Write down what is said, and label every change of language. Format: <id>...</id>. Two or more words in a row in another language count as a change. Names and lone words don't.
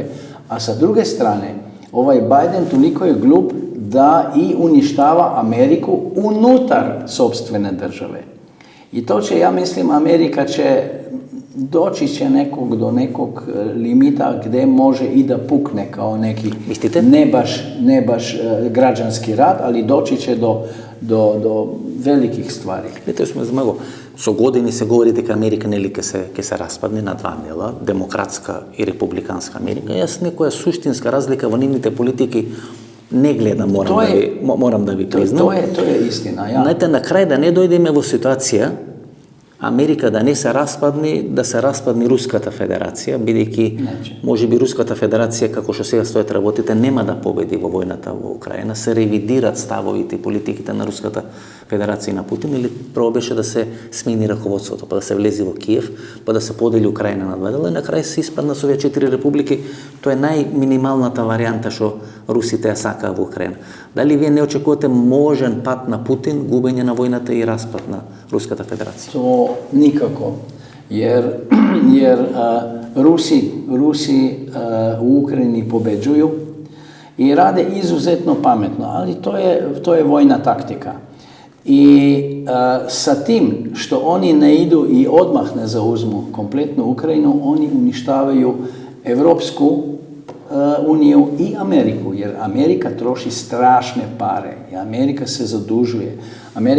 <sr>A sa druge strane, ovaj Biden toliko je glup da i uništava Ameriku unutar sopstvene države. I to će, ja mislim, Amerika će doći do nekog limita gdje može i da pukne kao neki ne baš građanski rat, ali doći će do velikih stvari.</sr> <mk>Ето сме змаго. Со години се говори дека Америка нели ќе се распадне на два дела, демократска и републиканска Америка. Јас некоја суштинска разлика во нивните политики не гледам, морам да ви признам.</mk> <sr>To je istina.</sr> <mk>Знаете, на крај да не дојдеме во ситуација Америка да не се распадне, да се распадне Руската федерација, бидејќи можеби Руската федерација, како што сега стојат работите, нема да победи во војната во Украина, се ревидират ставовите и политиките на Руската федерација и на Путин, или прво беше да се смени раководството, па да се влези во Киев, па да се подели Украина на два дела, и на крај се испадна со овие 4 републики. Тоа е најминималната варијанта што русите ја сакаа во Украина. Дали вие не очекувате можен пат на Путин, губење на војната и распад на Руската федерација?</mk> <sr>To nikako, jer Rusi u Ukrajini pobeđuju i rade izuzetno pametno, ali to je vojna taktika. I sa tim što oni ne idu i odmah ne zauzmu kompletnu Ukrajinu, oni uništavaju Evropsku uniju i Ameriku, jer Amerika troši strašne pare i Amerika se zadužuje.</sr>